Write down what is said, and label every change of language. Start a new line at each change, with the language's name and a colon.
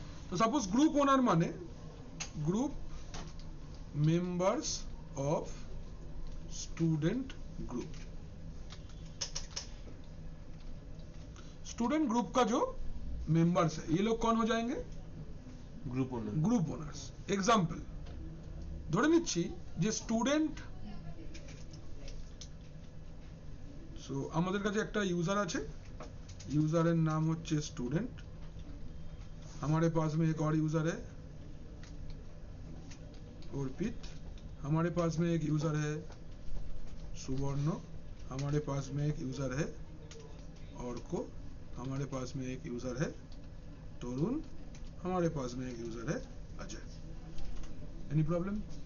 Hindi: तो suppose group owner माने group members of student group. Student group का जो मेंबर्स है ये लोग कौन हो जाएंगे?
Bangla: গ্রুপ ওনার। Group owners. এক্সাম্পল ধরে নিচ্ছি যে স্টুডেন্ট, সো আমাদের কাছে একটা यूजर আছে, यूजर नाम হচ্ছে स्टूडेंट।
Hindi: हमारे पास में एक और यूजर है अर्पित, हमारे पास में एक यूजर है सुवर्ण, हमारे पास में एक यूजर है और को, हमारे पास में एक यूजर है तरुण, हमारे पास में एक यूजर है अजय। Any problem?